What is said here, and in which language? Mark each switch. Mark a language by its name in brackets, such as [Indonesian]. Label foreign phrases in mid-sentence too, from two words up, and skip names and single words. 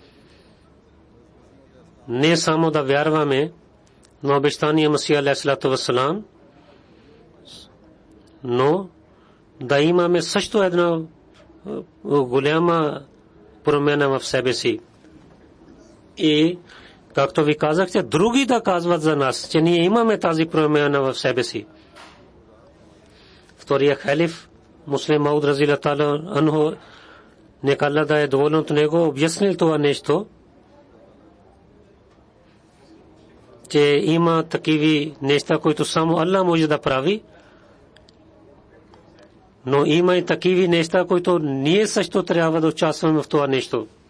[Bulgarian] Не само да вярваме на обещания Месия [Arabic] عليه الصلاة والسلام, [Bulgarian] но да имаме също една голяма промяна в себе си. И както ви казахте, други да казват за нас, че ние имаме тази промяна в себе си. Втория халиф, Муслим Мауд [Arabic] رضي الله تعالى عنه, [Bulgarian] нека Аллах да е доволен от него, обяснил това нещо, че има такива неща, които само Аллах може да прави, но има и такива неща, които ние също трябва да участваме в това нещо.